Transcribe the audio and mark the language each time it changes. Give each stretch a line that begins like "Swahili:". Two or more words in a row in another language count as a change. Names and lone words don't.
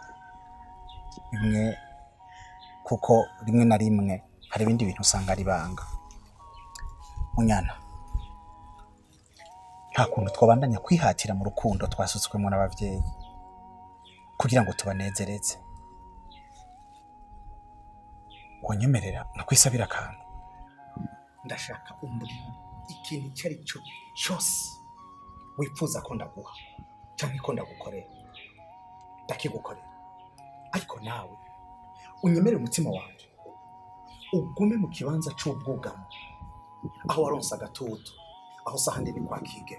Rundi: rimwe na rimwe hari ibindi bintu usanga ari banga. Munyana nta kuntu twabandanya kwihatira mu rukundo twasutswemo n'abavyeyi kugira ngo tubanezereze. Wanyemerera nakwisabira akantu. Ndashaka umburi ikintu cyari cyo cyose wifuza ko ndaguha cyangwa ko ndagukorera ndakigukorera, ariko nawe unyemerere umutima wanjye ugume mu kibanza cy'ubwugamo aho waronsa agatutu aho sahandi ni kwa kige.